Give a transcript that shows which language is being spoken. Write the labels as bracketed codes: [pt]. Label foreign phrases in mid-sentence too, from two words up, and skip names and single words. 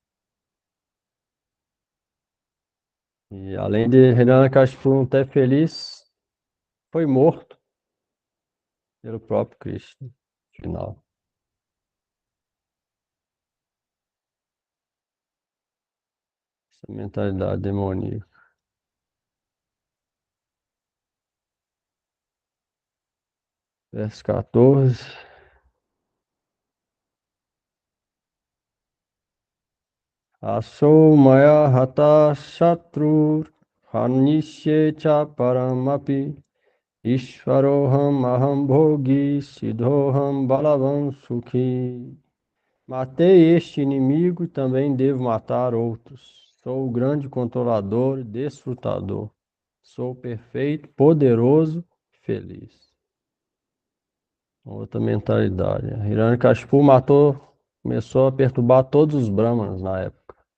[pt] E além de Hiranyakashipu não ter feliz, foi morto pelo próprio Krishna, no final. Essa mentalidade demoníaca. Verso 14. [sa] असौ मया हतः शत्रुर् हनिष्ये च परानपि ईश्वरोऽहम् अहं भोगी सिद्धोऽहं बलवान् सुखी. [pt] Matei este inimigo e também devo matar outros. Sou o grande controlador e desfrutador. Sou perfeito, poderoso e feliz. Outra mentalidade. Hiranyakashipu começou a perturbar todos os brahmanas na época.